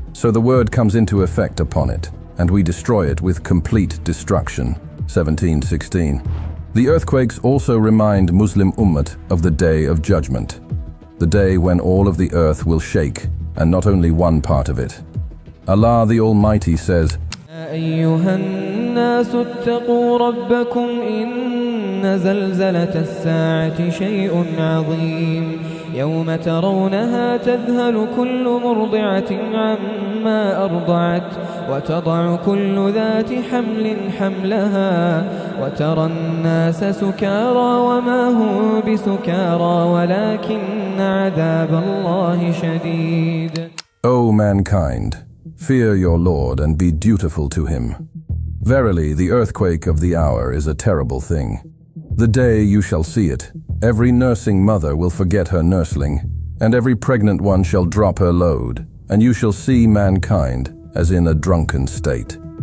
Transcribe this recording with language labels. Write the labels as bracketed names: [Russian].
[English] So the word comes into effect upon it, and we destroy it with complete destruction. 17:16. The earthquakes also remind Muslim Ummah of the Day of Judgment, the day when all of the earth will shake, and not only one part of it. Allah the Almighty says, [Arabic] أيها الناس اتقوا ربكم إن زلزلة الساعة شيء عظيم يوم ترونها تذهل كل مرضعة عما أرضعت وتضع كل ذات حمل حملها وترى الناس سكارى وما هم بسكارى ولكن عذاب الله شديد. [English] O mankind, fear your Lord and be dutiful to him. Verily, the earthquake of the hour is a terrible thing. The day you shall see it, every nursing mother will forget her nursling, and every pregnant one shall drop her load, and you shall see mankind as in a drunken state.